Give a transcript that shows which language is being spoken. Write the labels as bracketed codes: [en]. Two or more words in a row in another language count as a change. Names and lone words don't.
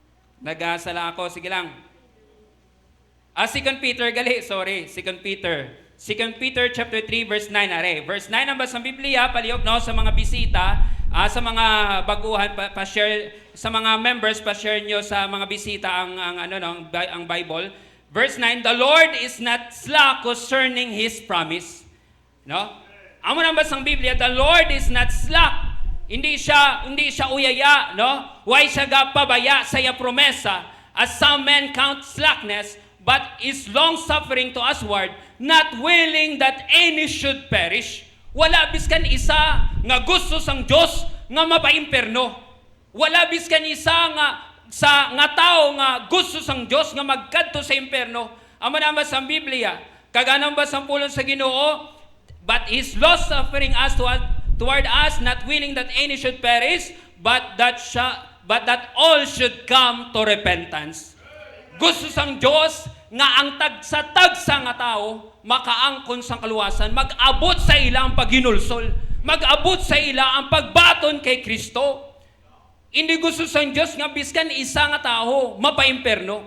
[hil] Nagasala ako, sige lang. 2 Peter, gali, sorry. 2 Peter. 2 Peter chapter 3 verse 9 are. Verse 9 ang basang Biblia palihog no sa mga bisita, sa mga baguhan pa-share sa mga members pa-share nyo sa mga bisita ang Bible. [en] Verse 9, the Lord is not slack concerning his promise. [hil] No? Amo nang basang Biblia, [en] the Lord is not slack. [hil] Hindi siya uyaya, no? Why siya pabaya sa iya promesa? [en] As some men count slackness, but is long-suffering to usward, not willing that any should perish. [hil] Wala biskan isa nga gusto sang Dios nga mapaimperno. Wala biskan isa nga tao nga gusto sang Dios nga magkadto sa imperno. Amo nang sa Biblia, kaganang basang pulong sa Ginoo, [en] but is long-suffering us toward us, not willing that any should perish, but that all should come to repentance. [hil] Gusto sang Diyos nga ang tagsa-tagsa nga tao makaangkon sang kaluwasan, mag-abot sa ila ang paghinulsol, mag-abot sa ila ang pagbaton kay Kristo. Hindi gusto sang Diyos nga biskan isa nga tao mapaimperno.